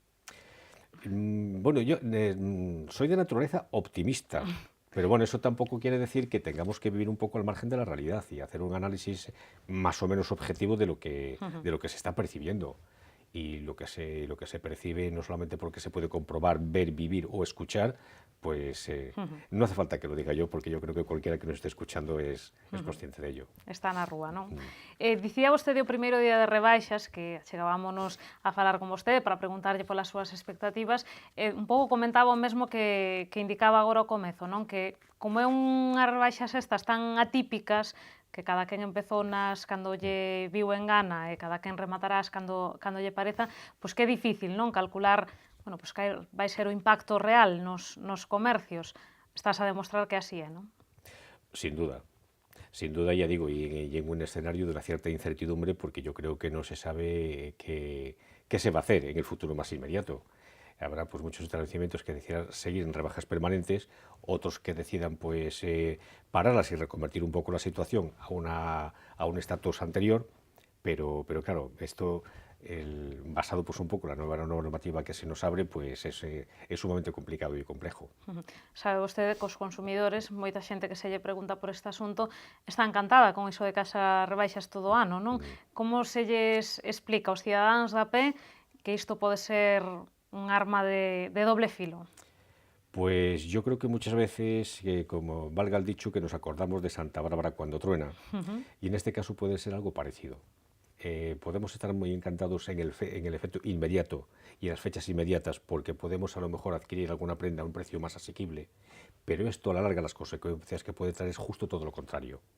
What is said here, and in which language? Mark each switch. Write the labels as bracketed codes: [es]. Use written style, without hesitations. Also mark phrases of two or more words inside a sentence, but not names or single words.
[es] Bueno, yo soy de naturaleza optimista, pero bueno, eso tampoco quiere decir que tengamos que vivir un poco al margen de la realidad y hacer un análisis más o menos objetivo de lo que se está percibiendo. Y lo que se percibe, no solamente porque se puede comprobar, ver, vivir o escuchar, pues no hace falta que lo diga yo, porque yo creo que cualquiera que nos esté escuchando es consciente de ello. [gl] Está na rúa, non? Dicía vostede o primeiro día de rebaixas, que chegábamos a falar con vostede para preguntarlle polas súas expectativas, un pouco comentaba o mesmo que indicaba agora ao comezo, non? Que como é unhas rebaixas estas tan atípicas, que cada quen empezou nas cando lle viu en gana e cada quen rematarás cando lle pareza, pois que é difícil, non? Calcular, bueno, pois que vai ser o impacto real nos comercios. Estás a demostrar que así é, non? [es] Sin duda, ya digo, y en un escenario de una cierta incertidumbre, porque yo creo que no se sabe qué se va a hacer en el futuro más inmediato. Habrá pues muchos establecimientos que decidan seguir en rebajas permanentes, otros que decidan pues pararlas y reconvertir un poco la situación a un estatus anterior, pero claro, esto basado pues un poco en la nueva normativa que se nos abre, pues es sumamente complicado y complejo. [gl] Sabe vostede que os consumidores, moita xente que se lle pregunta por este asunto, está encantada con iso de que as rebaixas todo o ano, non? Como se lles explica aos cidadáns da pé que isto pode ser un arma de [es] doble filo? Pues yo creo que muchas veces, como valga el dicho, que nos acordamos de Santa Bárbara cuando truena, y en este caso puede ser algo parecido. Podemos estar muy encantados en el efecto inmediato y en las fechas inmediatas, porque podemos a lo mejor adquirir alguna prenda a un precio más asequible, pero esto a la larga las consecuencias que puede traer es justo todo lo contrario.